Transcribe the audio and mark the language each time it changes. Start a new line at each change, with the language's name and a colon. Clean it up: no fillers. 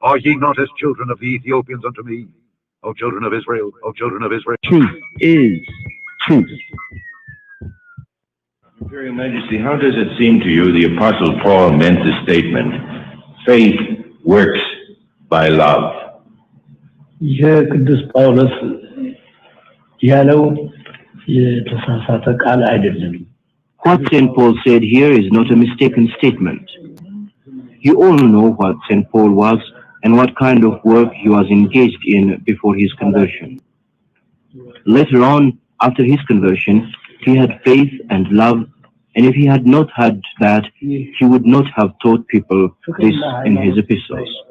English: Are ye not as children of the Ethiopians unto me, O children of Israel, O children of Israel? Truth is truth. Imperial Majesty, how does it seem to you the Apostle Paul meant the statement, faith works by love?
Amharic: የቅዱስ ጳውሎስ ያለው የተሳሳተ ቃል አይደለም።
English: What St. Paul said here is not a mistaken statement. You all know what St. Paul was and what kind of work he was engaged in before his conversion. Later on, after his conversion, he had faith and love, and if he had not had that, he would not have taught people this in his epistles.